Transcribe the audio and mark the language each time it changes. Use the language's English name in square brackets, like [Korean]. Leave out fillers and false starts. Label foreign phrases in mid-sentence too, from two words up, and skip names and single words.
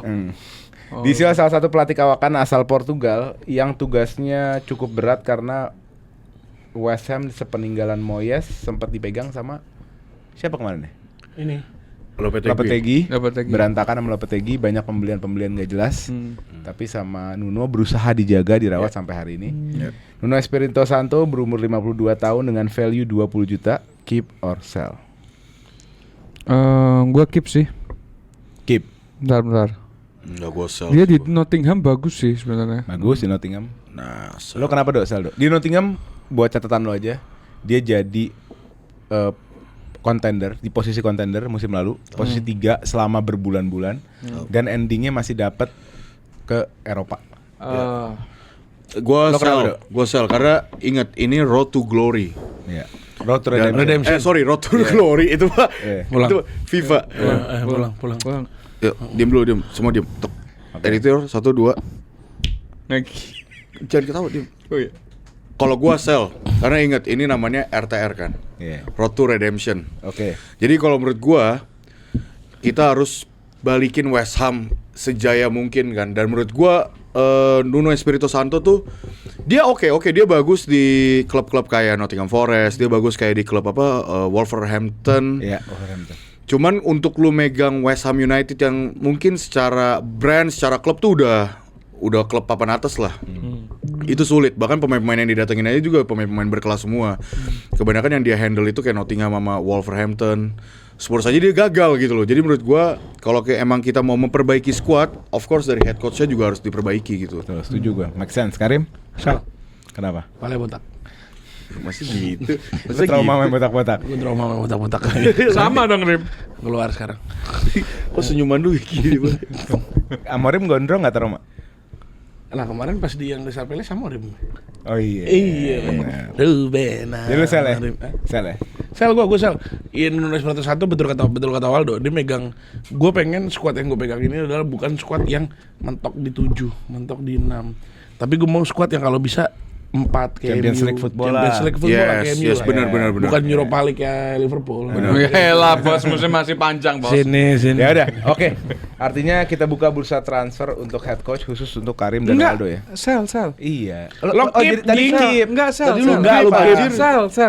[Indonesian] Diisi oleh salah satu pelatih kawakan asal Portugal yang tugasnya cukup berat karena West Ham sepeninggalan Moyes sempat dipegang sama siapa kemarin ya? Ini. Lopetegui. Lopetegui. Berantakan sama Lopetegui, banyak pembelian gak jelas. Tapi sama Nuno berusaha dijaga, dirawat sampai hari ini. Nuno Espirito Santo berumur 52 tahun dengan value 20 juta, [English] keep or sell. [Indonesian] Gua keep sih. Keep. Bentar. Enggak gua sell. Dia di Nottingham bagus sih sebenarnya. Bagus di Nottingham. Nah, Lo kenapa sell? Di Nottingham buat catatan lo aja, dia jadi contender di posisi contender musim lalu, posisi 3 selama berbulan-bulan, dan endingnya masih dapat ke Eropa. Gua Lo kenapa, Dok? sell. Gua sell karena ingat ini Road to Glory. Ya. Road to Dan- Redemption. Road to Glory itu Pak. Pulang. Itu FIFA. Pulang. Yuk, diam dulu, diam. Semua diam. Tuk. Editor 1 2. Lagi. Jangan ketawa, diam. Oh iya. Kalau gua sell, karena ingat ini namanya RTR kan. Iya. Road to Redemption. Oke. Jadi kalau menurut gua kita harus balikin West Ham sejaya mungkin kan. Dan menurut gua Nuno Espirito Santo tuh dia oke, dia bagus di klub-klub kayak Nottingham Forest, dia bagus kayak di klub Wolverhampton. Iya, Wolverhampton. Cuman untuk lu megang West Ham United yang mungkin secara brand, secara klub tuh udah klub papan atas lah. Itu sulit. Bahkan pemain-pemain yang didatengin aja juga pemain-pemain berkelas semua. Kebanyakan yang dia handle itu kayak Nottingham sama Wolverhampton. Spurs aja dia gagal gitu loh. Jadi menurut gua kalau kayak emang kita mau memperbaiki squad, [English] of course [Indonesian] dari [English] head coach- [Indonesian] nya juga harus diperbaiki gitu. Tuh, setuju gua. [English] Make sense, [Indonesian] Karim? Sal. Kenapa? Pale botak. Masih gitu. Lu trauma main botak-botak. Gue trauma sama botak-botak. Sama dong Rim. Keluar sekarang. Kok senyuman lu gini, Bang? Amorim gondrong gak trauma? Nah kemarin pas di yang Desa Pele sama Rim. Oh iya. Iya. Benar. Ruben. Jadi lu sel ya? Sel ya? Sel gue sel. Nuno Espirito Santo betul kata Waldo. Dia megang. Gue pengen squad yang gue pegang ini adalah bukan squad yang mentok di 7, mentok di 6. Tapi gue mau squad yang kalau bisa 4 kayak Champions MU. [English] League football [Indonesian] Champions lah. [English] League football [Indonesian] lah kayak MU Yes, lah. benar. Bukan Europa League kayak Liverpool. Ya lah bos, musim masih panjang bos. Sini. Ya udah, oke. Artinya kita buka bursa transfer untuk [English] head coach [Indonesian] khusus untuk Karim dan Enggak, Waldo ya. sel. Iya. Lo keep, tadi Ding. keep. Enggak sel. Tadi lu enggak lu anjir. Sel.